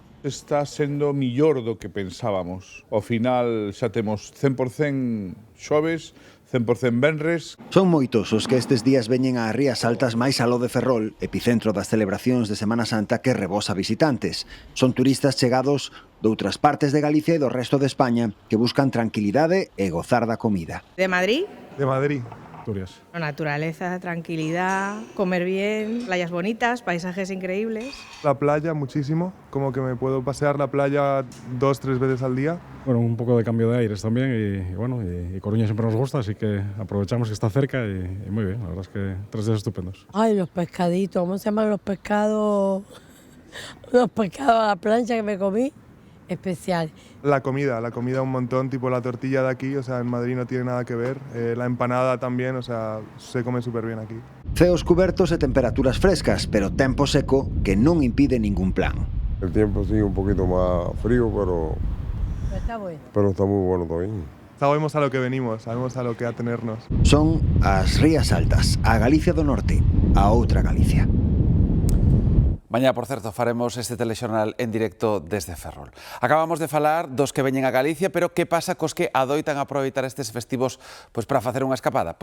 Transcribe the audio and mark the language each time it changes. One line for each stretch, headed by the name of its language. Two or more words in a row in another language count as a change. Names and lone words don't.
Galician: Está sendo millor do que pensábamos. Ao final xa temos 100% xoves, 100% venres. Son moitos os que estes días veñen ás rías altas máis aló de Ferrol, epicentro das celebracións de Semana Santa, que rebosa visitantes. Son turistas chegados doutras partes de Galicia e do resto de España que buscan tranquilidade e gozar da comida.
Spanish: ¿De Madrid? De Madrid. Naturaleza, tranquilidad, comer bien, playas bonitas, paisajes increíbles. La playa muchísimo, como que me puedo pasear la playa 2-3 veces al día. Bueno, un poco de cambio de aires también y Coruña siempre nos gusta, así que aprovechamos que está cerca y muy bien, la verdad es que 3 días estupendos. Ay, los pescaditos, ¿cómo se llaman los pescados? Los pescados a la plancha que me comí, especial. La comida un montón, tipo la tortilla de aquí, o sea, en Madrid no tiene nada que ver. La empanada también, o sea, se come súper bien aquí.
Galician: Ceos cubertos e temperaturas frescas, pero tempo seco que non impide ningún plan.
Spanish: El tiempo sí un poquito más frío, pero está muy bueno también. Sabemos a lo que venimos, sabemos a lo que atenernos.
Galician: Son as Rías Altas, a Galicia do Norte, a outra Galicia. Mañá, por certo, faremos este telexornal en directo desde Ferrol. Acabamos de falar dos que veñen a Galicia, pero que pasa cos que adoitan aproveitar estes festivos para facer unha escapada?